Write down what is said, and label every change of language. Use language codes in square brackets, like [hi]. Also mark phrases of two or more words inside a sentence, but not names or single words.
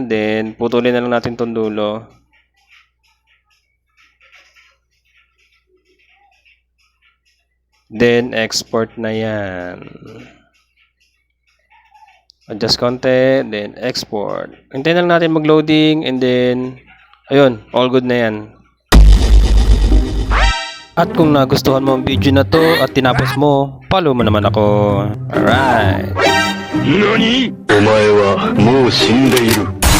[tl] Then, putulin na lang natin itong dulo. Then, export na yan. Adjust konti, then export. Hintayin lang natin mag-loading, [en] and then, [tl] ayun, [en] all good [tl] na yan. At kung nagustuhan mo ang video na to at tinapos mo, follow mo naman ako. [en] Alright. [ja] NANI?! お前はもう死んでいる。